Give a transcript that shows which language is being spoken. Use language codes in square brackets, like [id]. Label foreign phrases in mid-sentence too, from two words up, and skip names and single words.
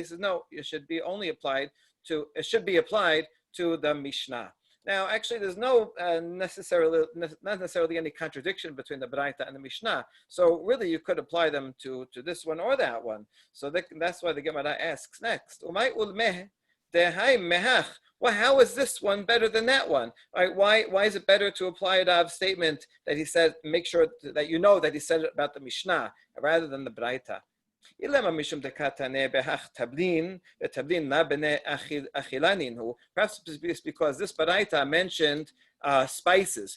[en] He says, no, it should be applied to the Mishnah. Now, actually, there's no not necessarily any contradiction between the Braita and the Mishnah. So really, you could apply them to this one or that one. So that's why the Gemara asks next. [arc] Umay ulmeh dehai mehach. [en] Well, how is this one better than that one? Right? Why is it better to apply Rav's statement that he said, make sure that you know that he said it about the Mishnah rather than the Braita? Perhaps it's because this Baraita mentioned spices.